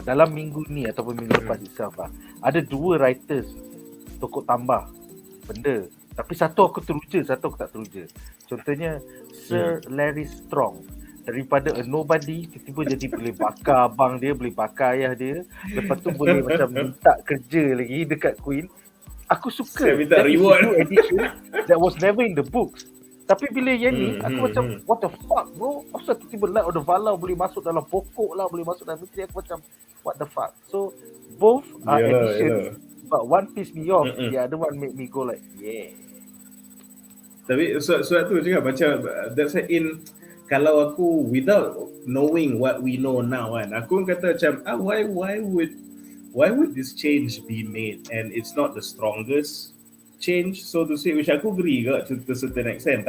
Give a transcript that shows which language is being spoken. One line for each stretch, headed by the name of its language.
Malay: Dalam minggu ni ataupun minggu lepas itself lah, ada 2 writers tokoh tambah benda, tapi satu aku teruja, satu aku tak teruja. Contohnya Sir Larry Strong, daripada
English: a nobody
Malay: tiba-tiba jadi boleh bakar abang dia, boleh bakar ayah dia, lepas tu boleh macam minta kerja lagi dekat Queen. Aku suka. Saya minta reward.
English: Edition that was never in the books.
Malay: Tapi bila yang ni, aku macam
English: what the fuck bro,
Malay: asal tiba-tiba light of the Valar boleh masuk dalam pokok lah, boleh masuk dalam Mithril. Aku macam
English: what the fuck. So both are editions, but one piece me off, the other one make me go like
Malay: Tapi sebab tu juga macam
English: that's in,
Malay: kalau aku
English: without knowing what we know now
Malay: kan, aku kata macam
English: why would this change be made, and it's not the strongest change so to say, which aku agree to a certain extent.